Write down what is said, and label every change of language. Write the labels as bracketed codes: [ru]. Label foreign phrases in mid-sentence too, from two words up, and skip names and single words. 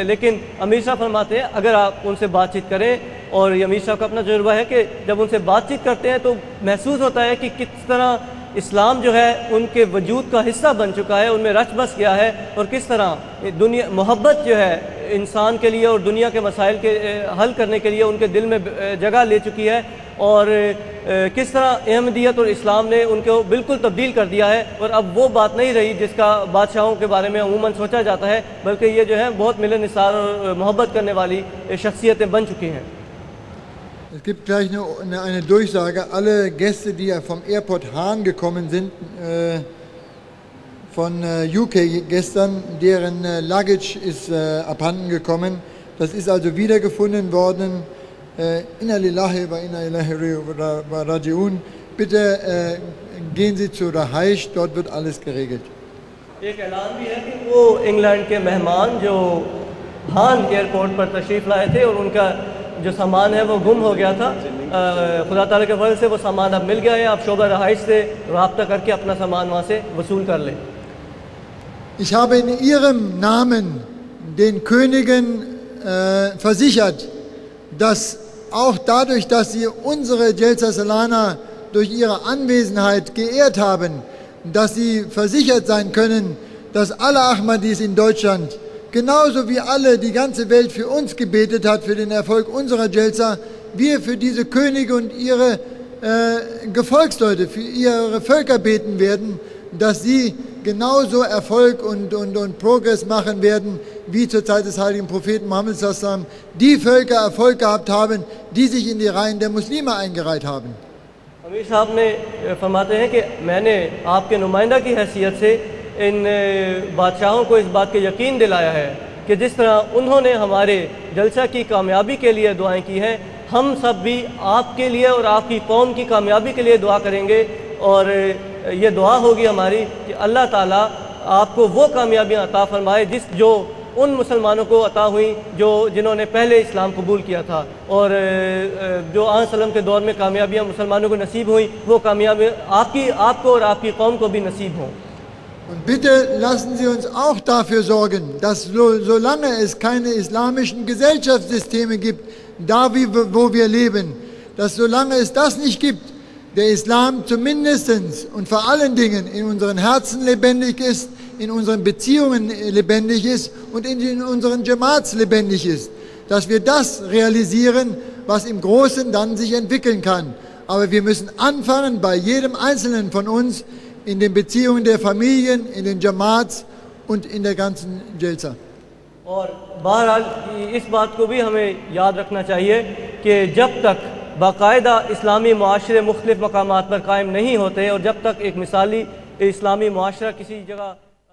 [ur] لیکن امیر صاحب فرماتے ہیں اگر آپ ان سے بات چیت کریں، اور یہ امیر صاحب کا اپنا تجربہ ہے کہ جب ان سے بات چیت کرتے ہیں تو محسوس ہوتا ہے کہ کس طرح اسلام جو ہے ان کے وجود کا حصہ بن چکا ہے، ان میں رچ بس گیا ہے، اور کس طرح دنیا محبت جو ہے انسان کے لیے اور دنیا کے مسائل کے حل کرنے کے لیے ان کے دل میں جگہ لے چکی ہے، اور کس طرح احمدیت اور اسلام نے ان کو بالکل تبدیل کر دیا ہے. اور اب وہ بات نہیں رہی جس کا بادشاہوں کے بارے میں عموماً سوچا جاتا ہے، بلکہ یہ جو ہے بہت ملن نثار اور محبت کرنے والی شخصیتیں بن چکی ہیں. [de] Es gibt gleich eine Durchsage. Alle Gäste, die vom Airport Hahn gekommen sind, von UK gestern, deren Luggage ist abhanden gekommen. Das ist also wiedergefunden worden. [ar] إنا لله وإنا إليه راجعون. [de] Bitte gehen Sie zu Rahaish, dort wird alles geregelt. [ur] ایک اعلان بھی ہے کہ وہ انگلینڈ کے مہمان جو ہان ایئرپورٹ پر تشریف لائے تھے اور ان کا جو سامان ہے وہ گم ہو گیا تھا، خدا تعالیٰ کے فضل سے وہ سامان اب مل گیا ہے. آپ شعبہ رہائش سے رابطہ کر کے اپنا سامان وہاں سے وصول کر لیں. [de] Ich habe in Ihrem Namen den Königen versichert, dass auch dadurch, dass Sie unsere [ur] جلسہ سالانہ [de] durch Ihre Anwesenheit geehrt haben, dass Sie versichert sein können, dass alle Ahmadis in Deutschland, genauso wie alle die ganze Welt für uns gebetet hat, für den Erfolg unserer Jalsa, wir für diese Könige und ihre Gefolgsleute, für ihre Völker beten werden, dass sie genauso Erfolg und Progress machen werden, wie zur Zeit des heiligen Propheten Muhammad [ar] صلى الله عليه وسلم [de] die Völker Erfolg gehabt haben, die sich in die Reihen der Muslime eingereiht haben. [ur] امیر صاحب نے فرماتے ہیں کہ میں نے آپ کے نمائندہ کی حیثیت سے ان بادشاہوں کو اس بات کے یقین دلایا ہے کہ جس طرح انہوں نے ہمارے جلسہ کی کامیابی کے لیے دعائیں کی ہیں، ہم سب بھی آپ کے لیے اور آپ کی قوم کی کامیابی کے لیے دعا کریں گے. اور یہ دعا ہوگی ہماری کہ اللہ تعالیٰ آپ کو وہ کامیابیاں عطا فرمائے جو ان مسلمانوں کو عطا ہوئی جنہوں نے پہلے اسلام قبول کیا تھا، اور جو آن سلم کے دور میں کامیابیاں مسلمانوں کو نصیب ہوئی، وہ کامیابی آپ کو اور آپ کی قوم کو بھی نصیب ہوں. [de] Und bitte lassen Sie uns auch dafür sorgen, dass solange es keine islamischen Gesellschaftssysteme gibt, da wo wir leben, dass solange es das nicht gibt, der Islam zumindest und vor allen Dingen in unseren Herzen lebendig ist, in unseren Beziehungen lebendig ist und in unseren Jamaats lebendig ist. Dass wir das realisieren, was im Großen dann sich entwickeln kann. Aber wir müssen anfangen bei jedem Einzelnen von uns, in den Beziehungen der Familien, in den Jamaats und in der ganzen Jalsa. [ur] اور بہرحال اس بات کو بھی ہمیں یاد رکھنا چاہیے کہ جب تک باقاعدہ اسلامی معاشرے مختلف مقامات پر قائم نہیں ہوتے اور جب تک ایک مثالی اسلامی معاشرہ کسی جگہ